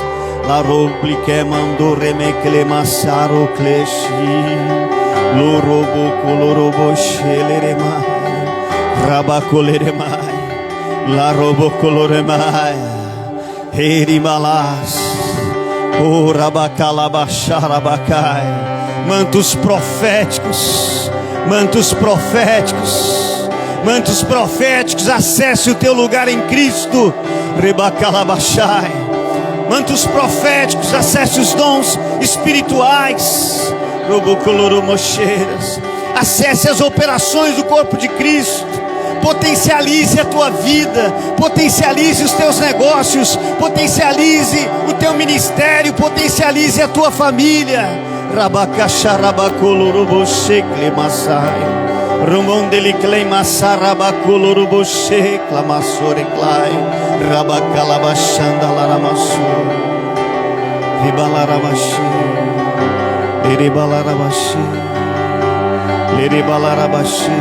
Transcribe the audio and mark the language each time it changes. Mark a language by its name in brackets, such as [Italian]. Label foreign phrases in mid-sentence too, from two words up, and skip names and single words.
[Portuguese] La roblique mandore me clemassaro cleshi. Lorobo colorobo sheleremai. Rabacoleremai. La robo coloremai. Erimalás. Oh, rabacalabaxarabacai. Mantos proféticos. Mantos proféticos. Mantos proféticos. Acesse o teu lugar em Cristo. Rebacalabaxai. Mantos proféticos. Acesse os dons espirituais. Robocoloromocheiras. Acesse as operações do corpo de Cristo. Potencialize a tua vida, potencialize os teus negócios, potencialize o teu ministério, potencialize a tua família. Rabacacharabacolorubocheclemassai, Rumondeliclemassarabacolorubocheclamassoreclai, Rabacalabachandalaramassu, Ribalarabashi, Liribalarabashi, Liribalarabashi.